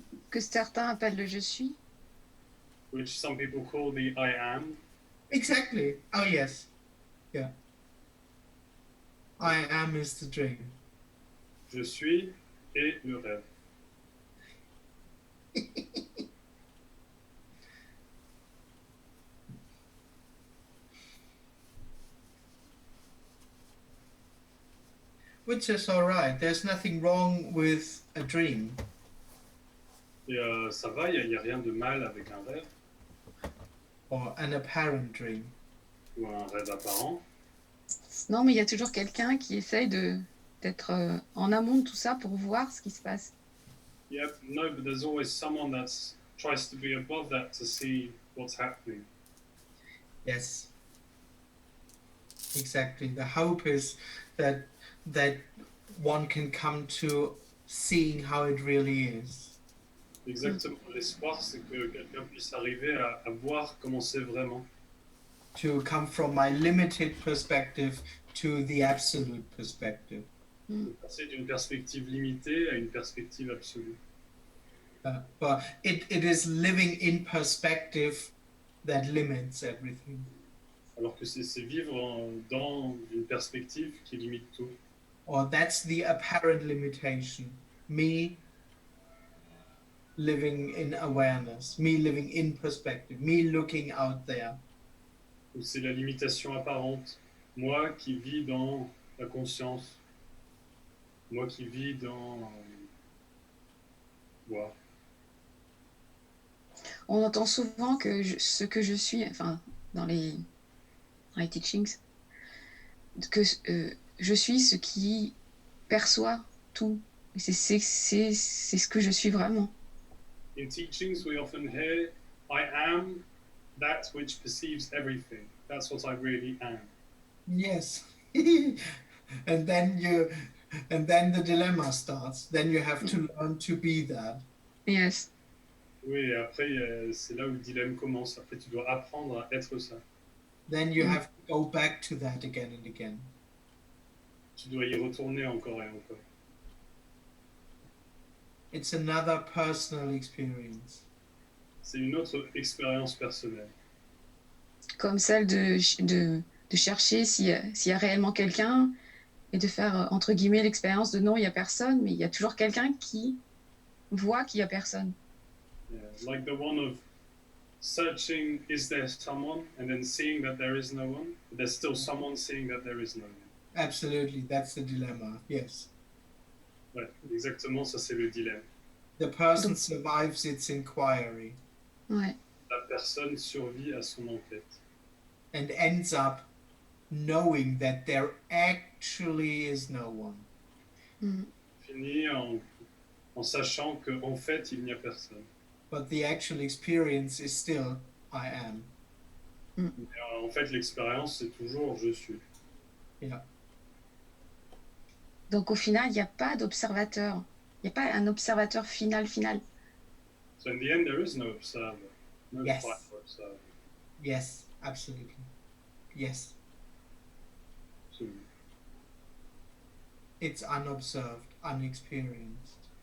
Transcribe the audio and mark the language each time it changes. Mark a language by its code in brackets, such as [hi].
[fr] Que certains appellent le je suis. [en] Which some people call the I am. Exactly. Oh yes. Yeah. I am is the dream. [fr] Je suis et le rêve. [en] Which is all right. There's nothing wrong with a dream. [fr] Et ça va, il n'y a rien de mal avec un rêve [en] Or an apparent dream. [fr] ou un rêve apparent. Non, mais il y a toujours quelqu'un qui essaye d'être en amont de tout ça pour voir ce qui se passe. [en] Yep, no, but there's always someone that tries to be above that to see what's happening. Yes. Exactly. The hope is that one can come to seeing how it really is. [fr] Exactement. L'espoir, c'est que quelqu'un puisse arriver à voir comment c'est vraiment. [en] To come from my limited perspective to the absolute perspective. [fr] De passer d'une perspective limitée à une perspective absolue. [en] But it is living in perspective that limits everything. [fr] Alors que c'est vivre dans une perspective qui limite tout. [en] Or that's the apparent limitation. Me living in awareness, me living in perspective, me looking out there. [fr] Ou c'est la limitation apparente. Moi qui vis dans la conscience. Moi qui vis dans... voir. On entend souvent que ce que je suis, enfin, dans les teachings, que je suis ce qui perçoit tout. C'est ce que je suis vraiment. [en] In teachings, we often hear, I am that which perceives everything. That's what I really am. Yes. and then the dilemma starts. Then you have to learn to be that. Yes. [fr] Oui, et après, c'est là où le dilemme commence. Après, tu dois apprendre à être ça. [en] Then you Mm. have to go back to that again and again. [fr] Tu dois y retourner encore et encore. [en] It's another personal experience. [fr] C'est une autre expérience personnelle. Comme celle de chercher s'il y a réellement quelqu'un et de faire, entre guillemets, l'expérience de non, il n'y a personne, mais il y a toujours quelqu'un qui voit qu'il n'y a personne. [en] Like the one of searching, is there someone? And then seeing that there is no one. But there's still someone seeing that there is no one. Absolutely, that's the dilemma. Yes. [fr] Ouais, exactement, ça c'est le dilemme. [en] The person [fr] Donc, [en] survives its inquiry [fr] ouais. La personne survit à son enquête. [en] and ends up knowing that there actually is no one. Mm. [fr] Finit en sachant qu'en fait, il n'y a personne. [en] But the actual experience is still I am. [fr] Mais, en fait, l'expérience, c'est toujours je suis. [en] Yeah. [fr] Donc, au final, il n'y a pas d'observateur. Il n'y a pas un observateur final. [en] So in the end, there is no observer. No Yes. final observer. Yes, absolutely. Yes. [fr] Absolument. [en] It's unobserved, unexperienced.